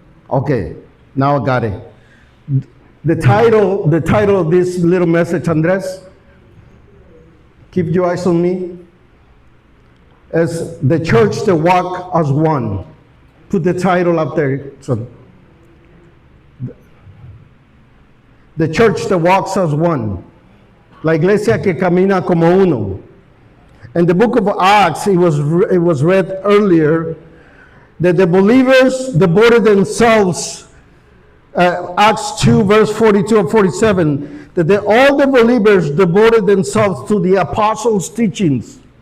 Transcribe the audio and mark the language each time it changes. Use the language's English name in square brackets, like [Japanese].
[English] Okay, now I got it. The title of this little message, Andres, keep your eyes on me, is The Church That Walk as One. Put the title up there. So, the church that walks as one. [Spanish] La iglesia que camina como uno. [English] In the book of Acts, it was read earlier that the believers devoted themselves Acts 2, verse 42 and 47, that all the believers devoted themselves to the apostles' teachings.